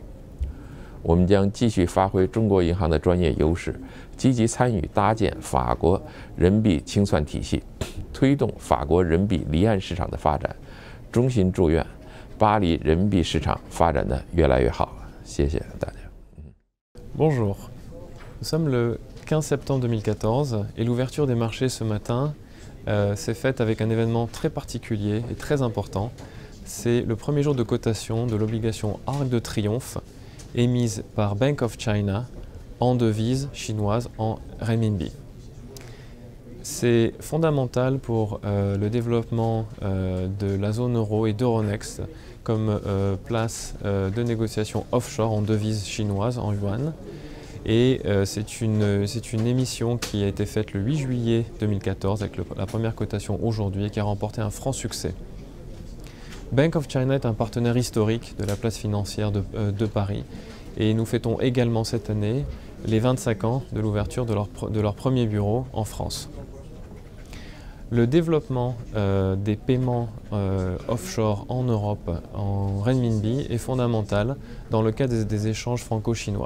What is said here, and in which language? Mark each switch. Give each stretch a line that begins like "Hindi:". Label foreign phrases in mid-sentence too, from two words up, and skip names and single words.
Chinese: 我们将继续发挥中国银行的专业优势，积极参与搭建法国人民币清算体系，推动法国人民币离岸市场的发展，衷心祝愿巴黎人民币市场发展的越来越好。谢谢大家。
French: Bonjour, nous sommes le 15 septembre 2014 et l'ouverture des marchés ce matin s'est faite avec un événement très particulier et très important. C'est le premier jour de cotation de l'obligation Arc de Triomphe émise par Bank of China en devise chinoise en renminbi. C'est fondamental pour le développement de la zone euro et d'Euronext comme place de négociation offshore en devise chinoise, en yuan. Et c'est une émission qui a été faite le 8 juillet 2014 avec la première cotation aujourd'hui et qui a remporté un franc succès. Bank of China est un partenaire historique de la place financière de Paris et nous fêtons également cette année les 25 ans de l'ouverture de leur premier bureau en France. Le développement des paiements offshore en Europe en renminbi est fondamental dans le cadre des échanges franco-chinois.